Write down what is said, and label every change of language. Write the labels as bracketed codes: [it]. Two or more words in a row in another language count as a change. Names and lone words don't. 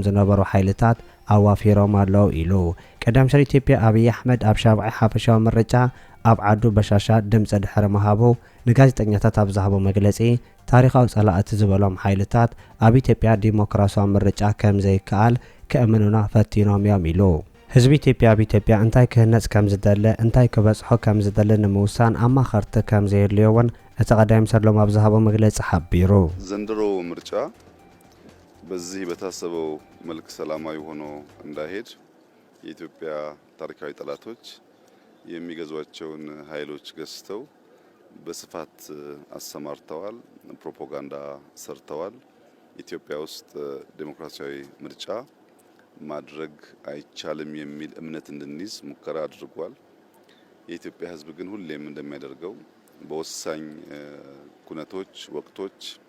[ti] ዝነበሩ ሓይልታት ኣዋፊሮም ኣለዉ ኢሉ። ቀዳማይ ሚኒስትር ኢትዮጵያ ኣብይ ኣሕመድ ኣብ ሻብዓይ ሓፈሻዊ ምርጫ ኣብ ዓዱ በሻሻ ድምፂ ድሕሪ ምሃቡ ንጋዜጠኛታት ኣብ ዝሃቦ መግለጺ ታሪኻዊ ጸላእቲ ዝበሎም ሓይልታት ኣብ ኢትዮጵያ ዲሞክራሲያዊ ምርጫ ከም ዘይከኣል ክእምኑና ፈቲኖም እዮም ኢሉ። ህዝቢ ኢትዮጵያ ኣብ ኢትዮጵያ እንታይ ክህነጽ ከም ዝደለ እንታይ ክበጽሖ ከም ዝደለ ንምውሳን ኣማኸርቲ ከም ዘየድልዮ እውን ተቀዳሚ ሰሎም አብዛሃቦ መግለጽ ሐቢሩ [am] ዘንድሮ ምርጫ በዚህ በታሰበው መልክ ሰላማዊ ሆኖ እንዳይሄድ የኢትዮጵያ ታሪካዊ ጠላቶች የሚገዟቸውን ኃይሎች ገዝተው በስፋት አሰማርተዋል፣ ፕሮፓጋንዳ ሰርተዋል። ኢትዮጵያ ውስጥ ዴሞክራሲያዊ ምርጫ ማድረግ አይቻልም የሚል እምነት እንድንይዝ ሙከራ አድርጓል። የኢትዮጵያ ሕዝብ ግን ሁሌም እንደሚያደርገው በወሳኝ ኩነቶች ወቅቶች